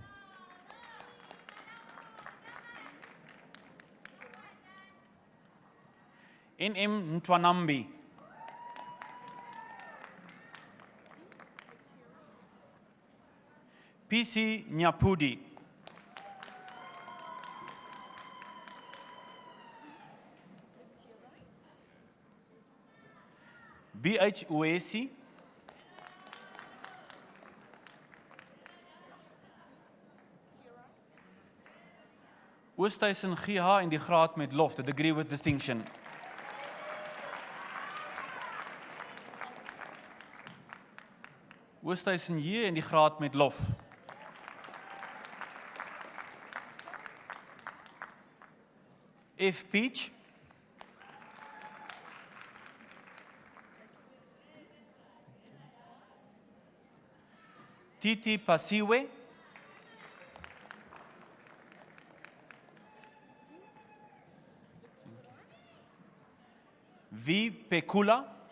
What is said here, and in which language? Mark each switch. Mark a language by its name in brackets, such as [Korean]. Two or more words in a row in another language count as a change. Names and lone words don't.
[Afrikaans] NM Ntwanambi, PC Nyapudi, BH Uesi, Oosthuizen GH in die graad met lof, [English] the degree with distinction. [Afrikaans] Oosthuizen J in die graad met lof. F Peach, Titi Pasiwe, V Pekula,